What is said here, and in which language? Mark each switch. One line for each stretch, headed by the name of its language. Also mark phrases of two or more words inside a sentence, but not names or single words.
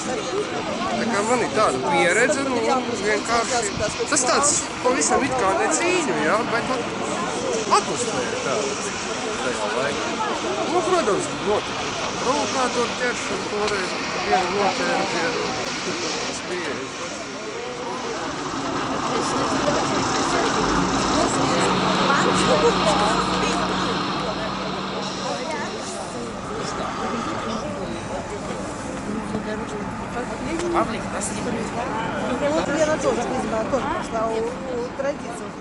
Latvian: Tā kā man ir tāda pieredze, vienkārši, tas tāds pavisam it kā necīņu, jā, bet atmosfēra tāda tajā laikā. Protams, notika provokātoru ķeršana, toreiz vienu noķēra pie spieļa.
Russian: Вот я тоже не знаю, тоже пошла у традиции.